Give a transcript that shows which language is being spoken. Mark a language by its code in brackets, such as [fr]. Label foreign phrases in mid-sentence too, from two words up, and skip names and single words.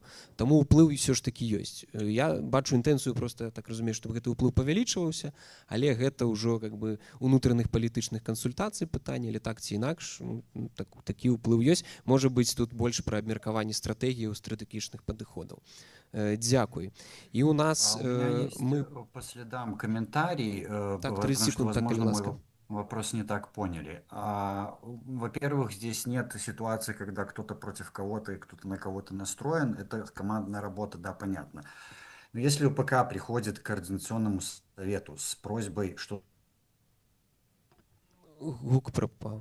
[be] Таму ўплыў ўсё ж такі ёсць. Я бачу інтэнцыю, просто так разумею, чтобы гэты ўплыў павялічваўся, але гэта ўжо унутраных палітычных кансультацый пытанне, але так ці інакш такі ўплыў ёсць. Можа быць, тут больш пра абмеркаванне стратэгіяў, стратэгічных падыходаў. Дзякуй. І у нас [ru] мы по следам комментарий. [be] Так, 30 секунд, так, калі ласка. [ru] Вопрос не так поняли. Во-первых, здесь нет ситуации, когда кто-то против кого-то и кто-то на кого-то настроен. Это командная работа, да, понятно. Но если УПК приходит к Координационному совету с просьбой, что... [be] Гук пропал.